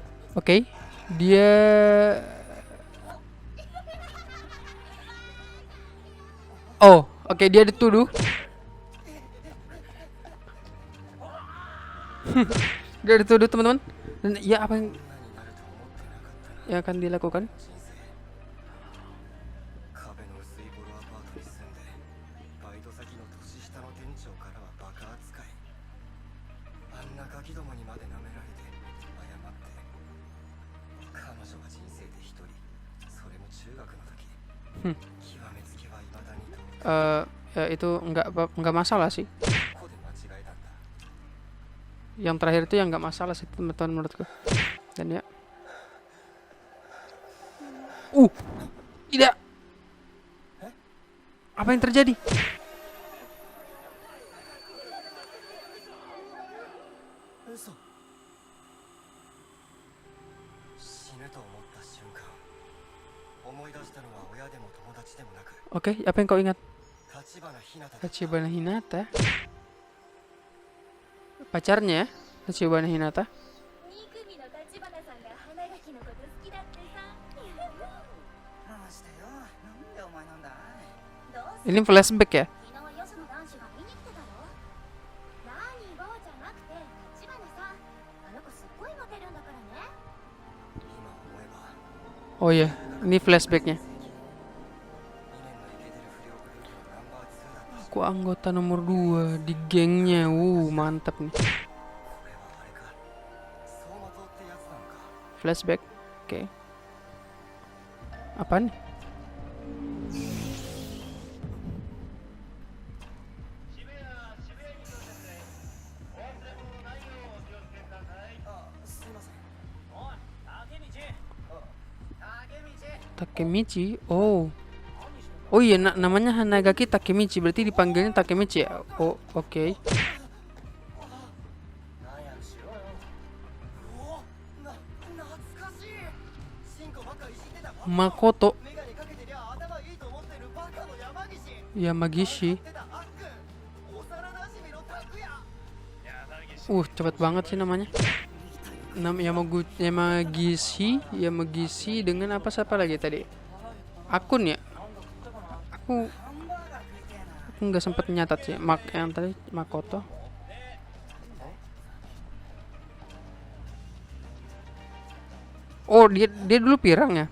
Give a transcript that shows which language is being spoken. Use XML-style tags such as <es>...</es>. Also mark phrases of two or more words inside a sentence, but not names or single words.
<id>Oke, dia oh, oke, dia dituduh. Dia dituduh, teman-teman. Dan ya apa yang akan dilakukan?</id> <ja>壁の薄いボロアパートに住んでバイト先の年下の店長からはバカ扱いあんなガキどもにまで舐められて謝って彼女は人生で一人それも中学の時極めつけは未だに通って</ja> <id>Ya itu nggak masalah sih.</id> <ja>ここで間違えたんだ</ja> <id>Yang terakhir itu yang nggak masalah sih, teman-teman, menurutku. Dan ya, tidak. Apa yang terjadi?</id> <ja>嘘死ぬと思った瞬間思い出したのは親でも友達でもなく</ja> <id>Oke, apa yang kau ingat?</id> <ja>立花ひなた</ja> <id>Tachibana Hinata. Pacarnya, Tachibana Hinata.</id> <ja>2組の立花さんが花垣のこと好きだってさましたよなんでお前なんだどうせ</ja> <id>Ini flashback ya?</id> <ja>昨日よその男子が見に来てたろ何ゴーじゃなくて立花さんあの子すっごいモテるんだからね今思えば</ja> <id>Oh iya, ini flashbacknya.</id> <ja>2 年のイケてる不良グループのナンバー2だったし</ja> <id>Aku anggota nomor 2 di gengnya. Mantap nih.</id> <ja>これはあれか走馬灯ってやつなのか</ja> <id>Flashback. Oke. Apaan nih?</id> <ja>あすいません</ja> <id>Takemichi. Oh. Oh iya, namanya Hanagaki Takemichi. Berarti dipanggilnya Takemichi ya? Oh, oke.</id> <ja>早くしろよおお懐かしいシンコばっかいじってた Makoto メガネかけてりゃ頭いいと思ってるバカの山岸</ja> <id>Yamagishi.</id> <ja>ってたあっくん幼馴染の拓也</ja> <id>Cepet banget sih namanya. Yamagishi dengan apa siapa lagi tadi? Akun ya? Aku nggak sempet nyatat sih. Yang tadi Makoto. Oh, dia dulu pirang ya?</id>